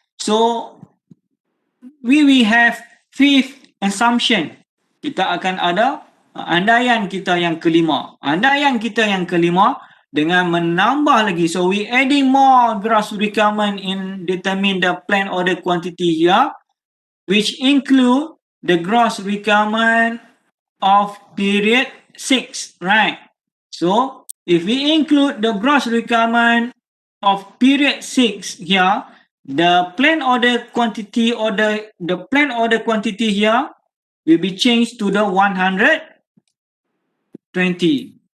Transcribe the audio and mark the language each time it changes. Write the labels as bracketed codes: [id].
[en] So we will have fifth assumption. [ms] Kita akan ada andaian kita yang kelima. Andaian kita yang kelima dengan menambah lagi. [en] So we adding more gross requirement in determine the planned order quantity here, which include the gross requirement of period 6, right? So if we include the gross requirement of period 6 here, the planned order quantity or the planned order quantity here will be changed to the 120.